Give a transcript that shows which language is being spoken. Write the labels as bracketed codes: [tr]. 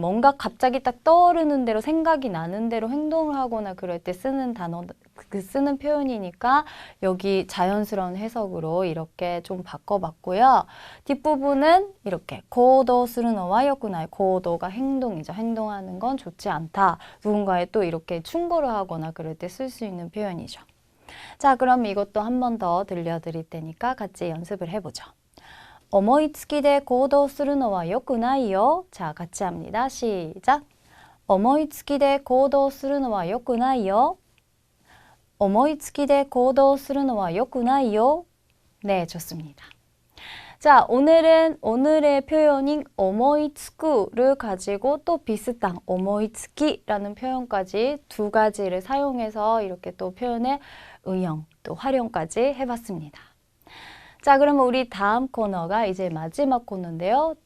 [ko] 뭔가 갑자기 딱 떠오르는 대로 생각이 나는 대로 행동을 하거나 그럴 때 쓰는 단어, 쓰는 표현이니까 여기 자연스러운 해석으로 이렇게 좀 바꿔봤고요. 뒷부분은 이렇게 고도 쓰르노와 요구나이 고도가 행동이죠. 행동하는 건 좋지 않다. 누군가에 또 이렇게 충고를 하거나 그럴 때 쓸 수 있는 표현이죠. 자, 그럼 이것도 한 번 더 들려드릴 테니까 같이 연습을 해보죠. [ja] 思いつきで行動するのは良くないよ. [ko] 자, 같이 합니다. 시작. [ja] 思いつきで行動するのは良くないよ.思いつきで行動するのは良くないよ. [ko] 네, 좋습니다. 자, 오늘은 오늘의 표현인 오모이츠쿠를 가지고 또 비슷한 오모이츠키라는 표현까지 두 가지를 사용해서 이렇게 또 표현의 응용, 또 활용까지 해봤습니다. 자, 그러면 우리 다음 코너가 이제 마지막 코너인데요.